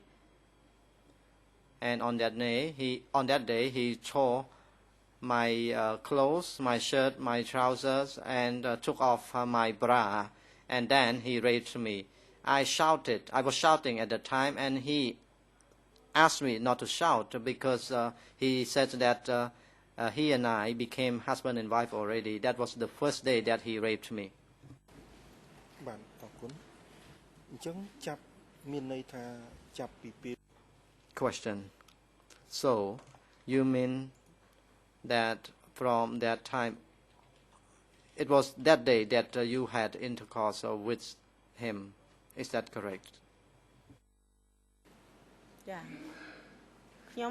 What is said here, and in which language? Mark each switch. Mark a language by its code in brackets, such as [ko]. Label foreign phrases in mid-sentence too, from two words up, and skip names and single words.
[en] And on that day, he tore my clothes, my shirt, my trousers, and took off my bra, and then he raped me. I was shouting at the time, and he asked me not to shout because he said that he and I became husband and wife already. That was the first day that he raped me. [km] បាទអរគុណអញ្ចឹងចាប់មានន័យថាចាប់ពីពេល [en] Question. So you mean that from that time, it was that day that you had intercourse with him. Is that correct? [km] ចាខ្ញុំ